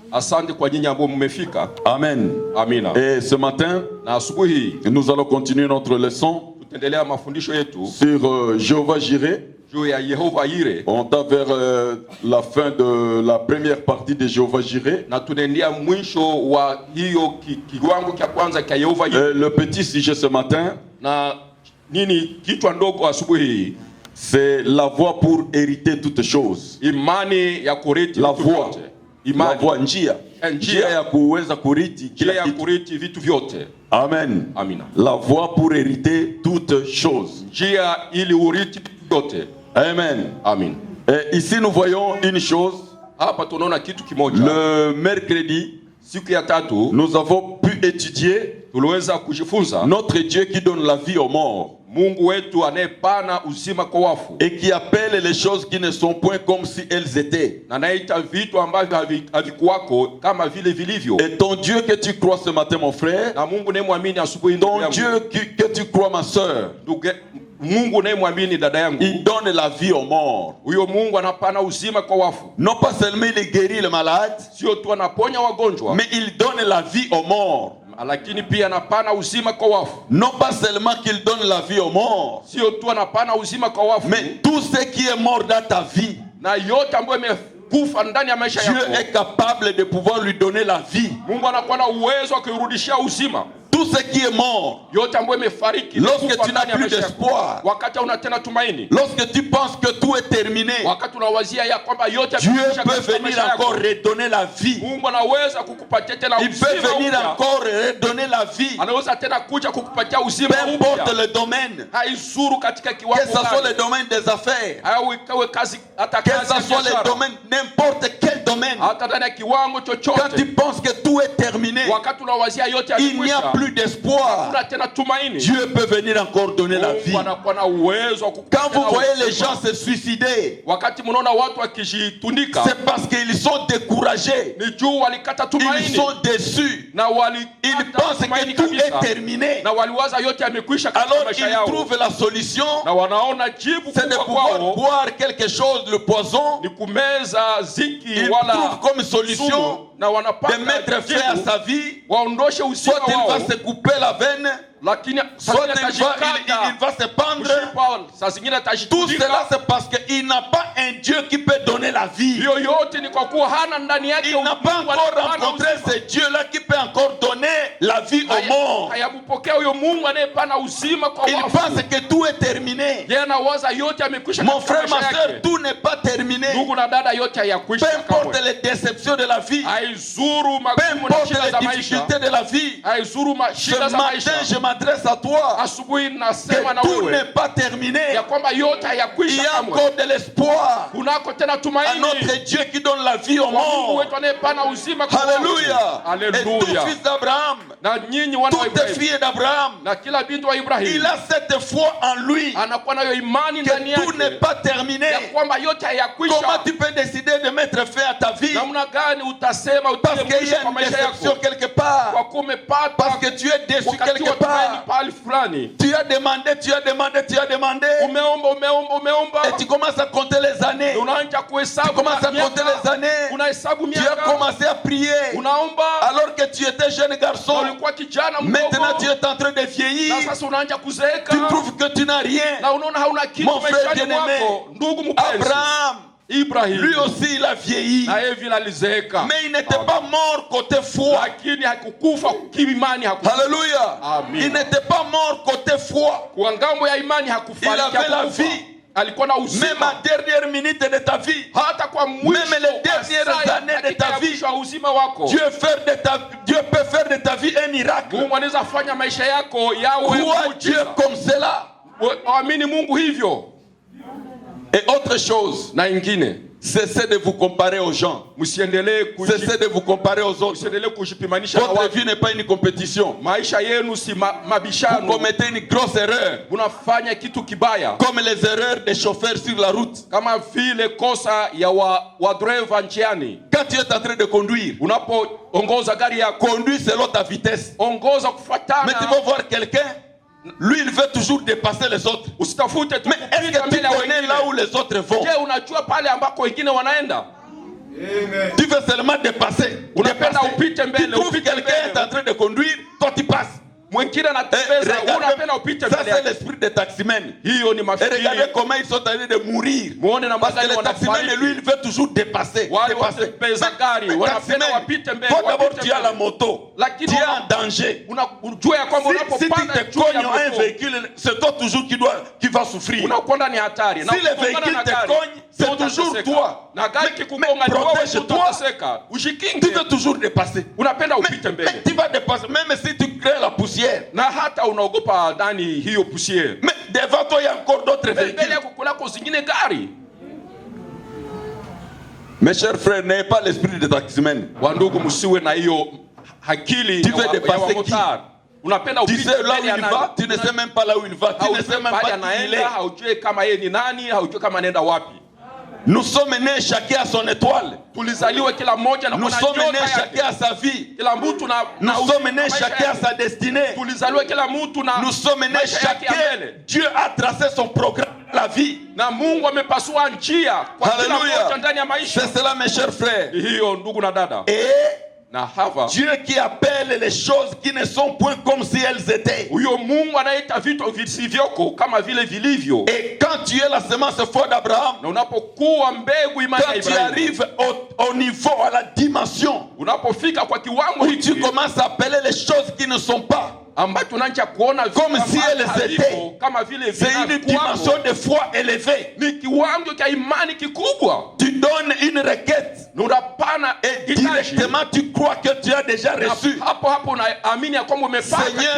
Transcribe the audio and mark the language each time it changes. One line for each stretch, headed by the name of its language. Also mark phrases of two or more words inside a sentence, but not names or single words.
Swahili: Asante kwa nyinyi ambao mmefika.
French: Amen.
Swahili: Amina.
French: Et ce matin,
Swahili: Na asubuhi
French: nous allons continuer notre leçon
Swahili: tutaendelea mafundisho yetu
French: sur Jéhovah Jireh.
Swahili: juu ya Yehova Yire.
French: On t'a vers la fin de la première partie de Jéhovah Jireh.
Swahili: Na tunaendelea mwisho wa hiyo kiwango cha kwanza cha Yehova Yire.
French: Le petit sujet ce matin,
Swahili: Na nini kichwa ndogo asubuhi hii?
French: c'est la voie pour hériter toutes choses.
Swahili: Imani ya kurithi
French: La
Swahili: vitu
French: voie.
Swahili: vyote.
French: La
Swahili: Imani voie, njia. Njia ya kuweza kurithi njia kila ya kitu. kurithi vitu vyote.
French: Amen.
Swahili: Amina.
French: La voie pour hériter toutes choses.
Swahili: Njia ili urithi vitu vyote.
French: Amen.
Swahili: Amin.
French: Et ici nous voyons une chose.
Swahili: Hapa tunaona kitu kimoja.
French: Le mercredi,
Swahili: Siku ya tatu
French: nous avons pu étudier
Swahili: tuliweza kujifunza
French: notre Dieu qui donne la vie aux morts
Swahili: Mungu wetu anayepana uzima kwa wafu
French: et qui appelle les choses qui ne sont point comme si elles étaient.
Swahili: na anaita vitu ambavyo havikuwako kama vile vilivyo.
French: Et ton Dieu que tu crois ce matin, mon frère,
Swahili: Na Mungu unayemwamini asubuhi, ndugu
French: ton
Swahili: yangu,
French: Dieu que tu crois, ma soeur,
Swahili: Mungu unayemwamini dada yangu,
French: il donne la vie aux morts.
Swahili: huyo Mungu anapana uzima kwa wafu.
French: Non pas seulement il guérit les malades,
Swahili: Sio tu anaponya wagonjwa,
French: mais il donne la vie aux morts.
Swahili: lakini pia anapana uzima kwa wafu.
French: Non pas seulement qu'il donne la vie aux morts,
Swahili: Sio tu anapana uzima kwa wafu,
French: mais tout ce qui est mort dans ta vie,
Swahili: na yote ambayo imekufa ndani ya maisha
French: Dieu
Swahili: yako,
French: est capable de pouvoir lui donner la vie.
Swahili: Mungu anakuwa na uwezo wa kuirudishia uzima.
French: Tout ce qui est mort,
Swahili: Yote ambayo imefariki,
French: lorsque
Swahili: imekufa
French: tu n'as
Swahili: ndani ya
French: plus
Swahili: maisha yako.
French: d'espoir,
Swahili: Wakati una tena tumaini,
French: lorsque tu penses que tout est terminé,
Swahili: wakati unawazia ya kwamba yote
French: Dieu
Swahili: yamekwisha
French: peut
Swahili: katika
French: venir
Swahili: maisha yako,
French: encore redonner la vie.
Swahili: Mungu anaweza kukupatia tena
French: Il peut
Swahili: uzima
French: venir
Swahili: upya.
French: encore redonner la vie.
Swahili: Anaweza tena kuja kukupatia
French: Peu
Swahili: uzima
French: importe
Swahili: upya.
French: le domaine,
Swahili: Haizuru katika
French: que
Swahili: kiwango
French: ce soit le
Swahili: gani,
French: domaine des affaires,
Swahili: au ikawe kazi, hata
French: que
Swahili: kazi
French: ce
Swahili: ya
French: soit le
Swahili: biashara,
French: domaine, n'importe quel domaine,
Swahili: hata ndani ya kiwango
French: quand tu
Swahili: chochote,
French: penses que tout est terminé,
Swahili: wakati unawazia yote
French: il n'y a
Swahili: yamekwisha,
French: plus d'espoir,
Swahili: hakuna tena tumaini,
French: Dieu peut venir encore donner la vie.
Swahili: Mungu anakuwa na uwezo wa kukupatia
French: Quand vous
Swahili: tena
French: voyez les
Swahili: uzima.
French: gens se suicider,
Swahili: Wakati mnaona watu wakijitundika,
French: c'est parce qu'ils sont découragés,
Swahili: ni juu walikata
French: ils
Swahili: tumaini
French: sont déçus,
Swahili: na
French: ils pensent que tout est terminé.
Swahili: na waliwaza yote yamekwisha katika
French: Alors
Swahili: maisha
French: ils
Swahili: yao,
French: trouvent la solution,
Swahili: na wanaona jibu
French: c'est de
Swahili: kubwa
French: pouvoir
Swahili: kwao
French: boire quelque chose, le poison,
Swahili: ni kumeza ziki
French: ils
Swahili: wala
French: trouvent comme solution
Swahili: sumu, na
French: de
Swahili: wanapata
French: mettre fin à
Swahili: jibu
French: sa vie.
Swahili: waondoshe uzima
French: Soit il
Swahili: wao,
French: va se couper la veine,
Swahili: lakini saa
French: soit
Swahili: zingine
French: il
Swahili: atajikata
French: va se pendre.
Swahili: mshipa, saa zingine
French: Tout
Swahili: atajitundika.
French: cela c'est parce qu'il n'a pas un Dieu qui peut donner la vie.
Swahili: Hiyo yote ni kwa kuwa hana ndani yake
French: Il n'a pas
Swahili: Mungu
French: encore
Swahili: anayepana
French: rencontré
Swahili: uzima.
French: ce Dieu-là qui peut encore donner la vie aux morts.
Swahili: Hayakupokea huyo Mungu anayepana uzima kwa
French: Il
Swahili: wafu.
French: pense que tout est terminé.
Swahili: Yeye anawaza yote yamekwisha
French: Mon
Swahili: katika
French: frère, ma
Swahili: maisha
French: soeur,
Swahili: yake.
French: tout n'est pas terminé.
Swahili: Ndugu na dada, yote
French: Peu
Swahili: hayakwisha
French: importe
Swahili: kamwe.
French: les déceptions de la vie,
Swahili: Haizuru
French: peu
Swahili: magumu na
French: importe
Swahili: shida
French: les
Swahili: za maisha,
French: difficultés de la vie,
Swahili: haizuru
French: ce
Swahili: shida za maisha.
French: matin, je m'adresse à toi.
Swahili: Asubuhi nasema na
French: Que tout
Swahili: wewe
French: n'est pas terminé.
Swahili: ya kwamba yote
French: Il
Swahili: hayakwisha
French: y a
Swahili: kamwe.
French: encore de l'espoir
Swahili: Kunako tena
French: à
Swahili: tumaini
French: notre Dieu qui donne la vie aux
Swahili: kwa Mungu
French: morts.
Swahili: wetu anayepana uzima kwa wafu.
French: Alléluia. Et tout
Swahili: Alléluia.
French: fils d'Abraham,
Swahili: Na nyinyi wana wa
French: toutes les
Swahili: Ibrahimu
French: filles d'Abraham,
Swahili: na kila binti wa
French: il
Swahili: Ibrahimu
French: a cette foi en lui
Swahili: anakuwa nayo imani ndani
French: que tout n'est
Swahili: yake
French: pas terminé.
Swahili: ya kwamba yote
French: Comment
Swahili: hayakwisha.
French: tu peux décider de mettre fin à ta vie
Swahili: Namna gani utasema
French: parce
Swahili: utie
French: qu'il y
Swahili: mwisho
French: a
Swahili: kwa
French: une
Swahili: maisha
French: déception
Swahili: yako
French: quelque part,
Swahili: kwa kuwa umepata
French: parce que tu es déçu
Swahili: wakati
French: quelque
Swahili: wa tumaini
French: part.
Swahili: pahali fulani?
French: Tu as demandé, tu as demandé, tu as demandé,
Swahili: Umeomba
French: et tu commences à compter les années.
Swahili: unaanza
French: Tu
Swahili: kuhesabu
French: commences à compter les
Swahili: miaka,
French: années.
Swahili: unahesabu
French: Tu as
Swahili: miaka,
French: commencé à prier
Swahili: unaomba
French: alors que tu étais jeune garçon.
Swahili: ulikuwa kijana
French: Maintenant tu
Swahili: mdogo,
French: es en train de vieillir.
Swahili: na sasa unaanza kuzeeka
French: Tu trouves que tu n'as rien.
Swahili: na unaona hauna kitu
French: Mon frère
Swahili: maishani
French: bien-aimé,
Swahili: mwako. Ndugu mpenzi,
French: Abraham,
Swahili: Ibrahim
French: lui aussi il a vieilli.
Swahili: na yeye vile alizeeka,
French: Mais il n'était pas mort côté foi.
Swahili: lakini hakukufa kiimani,
French: Alléluia.
Swahili: Amen.
French: Il n'était pas mort côté foi.
Swahili: kwa ngambo ya imani
French: Il
Swahili: hakufariki,
French: avait la
Swahili: hakukufa.
French: vie.
Swahili: Alikuwa na
French: Même
Swahili: uzima
French: à dernière minute de ta vie,
Swahili: hata kwa mwisho
French: Même les
Swahili: wa
French: dernières
Swahili: saa
French: années de
Swahili: dakika
French: ta
Swahili: ya
French: vie,
Swahili: mwisho wa uzima wako,
French: Dieu peut faire de ta vie un miracle.
Swahili: Mungu anaweza fanya maisha yako yawe
French: Crois Dieu
Swahili: muujiza.
French: comme cela.
Swahili: Amini Mungu hivyo.
French: Et autre chose,
Swahili: Na ingine,
French: cessez de vous comparer aux gens.
Swahili: msiendelee
French: Cessez de vous comparer aux autres.
Swahili: msiendelee kujipimanisha na
French: Votre
Swahili: watu.
French: vie n'est pas une compétition.
Swahili: Maisha yenu si
French: Vous
Swahili: mabishano.
French: commettez une grosse erreur.
Swahili: Unafanya kitu kibaya
French: Comme les erreurs des chauffeurs sur la route.
Swahili: kama vile kosa ya wa driver njiani.
French: Quand tu es en train de conduire,
Swahili: Unapoongoza gari yako,
French: conduis selon ta vitesse.
Swahili: ongoza
French: Mais tu
Swahili: kufuatana.
French: vas voir quelqu'un, lui il veut toujours dépasser les autres.
Swahili: Usitafute tu
French: Mais est-ce
Swahili: kupita
French: que tu
Swahili: mbele ya
French: connais
Swahili: wengine.
French: là où les autres vont?
Swahili: Je, unajua pale ambako wengine wanaenda? Amen.
French: Tu veux seulement dépasser.
Swahili: Unapenda upite mbele,
French: Tu trouves
Swahili: upite
French: quelqu'un
Swahili: mbele.
French: est en train de conduire, toi tu passes.
Swahili: Mwingine anatembeza, unapenda upite
French: Ça
Swahili: mbele
French: c'est
Swahili: yake.
French: l'esprit des taximens.
Swahili: Hiyo ni
French: Et
Swahili: mafikiri.
French: regardez comment ils sont en train de mourir.
Swahili: Muone na
French: Parce que
Swahili: magari
French: le taximan,
Swahili: wanafariki.
French: lui, il veut toujours dépasser.
Swahili: Wale
French: dépasser.
Swahili: watembeza gari,
French: Mais
Swahili: wanapenda
French: taximan,
Swahili: wapite mbele,
French: toi d'abord
Swahili: wapite
French: tu as la mbele. moto.
Swahili: Lakini
French: Tu es en danger.
Swahili: unajua ya kwamba
French: Si tu
Swahili: unapopanda
French: te
Swahili: juu ya
French: cognes un
Swahili: moto,
French: véhicule, c'est toi toujours qui va souffrir.
Swahili: unakwenda ni hatari.
French: Si le véhicule te cogne, c'est toujours toi.
Swahili: Na gari kikugonga ni wewe
French: protège-toi.
Swahili: utateseka.
French: Tu
Swahili: Ujikinge.
French: veux toujours dépasser.
Swahili: Unapenda upite
French: Mais
Swahili: mbele.
French: tu vas dépasser, même si tu crées la poussière.
Swahili: Na hata unaogopa ndani hiyo pusiere.
French: Mais devant toi, il y a encore d'autres
Swahili: Mbele
French: véhicules.
Swahili: yako kunako zingine gari.
French: Mes chers frères, n'ayez pas l'esprit de taximen.
Swahili: Wandugu, msiwe na hiyo akili
French: Tu
Swahili: ya
French: veux
Swahili: wa-
French: dépasser
Swahili: ya wamotari. Unapenda
French: Tu
Swahili: upite
French: sais là où
Swahili: mbele ya
French: il
Swahili: nani.
French: va, tu ne sais même pas là où il va, tu ne
Swahili: Haujui
French: sais même
Swahili: pale
French: pas qui il est.
Swahili: anaenda, haujui kama yeye ni nani, haujui kama anaenda wapi.
French: Nous sommes nés chacun à son étoile.
Swahili: Tulizaliwa kila mmoja na
French: Nous
Swahili: kuna
French: sommes
Swahili: nyota
French: nés
Swahili: yake.
French: chacun à sa vie.
Swahili: Kila mtu na
French: Nous sommes nés
Swahili: maisha
French: chacun à
Swahili: yake.
French: sa destinée.
Swahili: Tulizaliwa kila mtu na
French: Nous sommes nés
Swahili: maisha yake ya
French: chacun.
Swahili: mbele.
French: Dieu a tracé son programme de la vie.
Swahili: Na Mungu amepasua njia kwa kila
French: Alléluia.
Swahili: mmoja ndani ya maisha.
French: C'est cela, mes chers frères.
Swahili: Hiyo ndugu na dada.
French: Et
Swahili: Na hapa
French: Dieu qui appelle les choses qui ne sont point comme si elles étaient.
Swahili: huyo Mungu anaita vitu visivyoko kama vile vilivyo.
French: Et quand tu es la semence foi d'Abraham,
Swahili: Na unapokuwa mbegu imani ya
French: quand tu
Swahili: Ibrahimu,
French: arrives au niveau, à la dimension
Swahili: unapofika kwa kiwango
French: où tu
Swahili: hiki
French: commences à appeler les choses qui ne sont pas,
Swahili: ambacho unaanza kuona vitu
French: Comme si
Swahili: ambavyo
French: elles
Swahili: haviko,
French: étaient.
Swahili: kama vile
French: c'est une
Swahili: vinakuwako.
French: dimension de foi élevée.
Swahili: Ni kiwango cha imani kikubwa.
French: Tu donnes une requête
Swahili: Na unapana
French: et
Swahili: hitaji.
French: directement tu crois que tu as déjà
Swahili: Na
French: reçu.
Swahili: hapo hapo unaamini ya kwamba umepata
French: Seigneur,